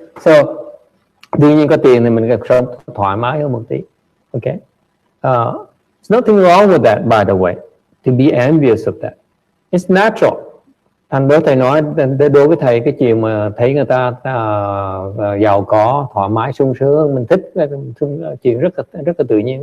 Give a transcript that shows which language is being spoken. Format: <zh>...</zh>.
<vi>So, đương nhiên có tiền thì mình sống thoải mái hơn một tí.</vi> <en>Okay? There's nothing wrong with that, by the way, to be envious of that. It's natural.</en> <vi>Thành đó thầy nói, đối với thầy cái chuyện mà thấy người ta giàu có, thoải mái, sung sướng, mình thích chuyện rất là tự nhiên.</vi>